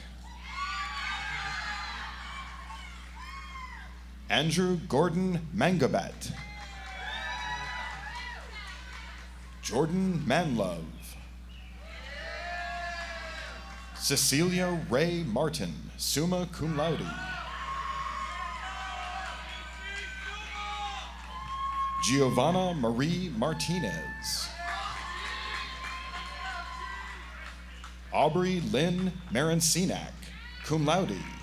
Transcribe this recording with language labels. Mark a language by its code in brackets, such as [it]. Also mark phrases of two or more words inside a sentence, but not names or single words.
[en] Andrew Gordon Mangabat. Jordan Manlove. Cecilia Ray Martin, [la] summa cum laude. [en] Giovanna Marie Martinez. Aubrey Lynn Marancinak, [la] cum laude.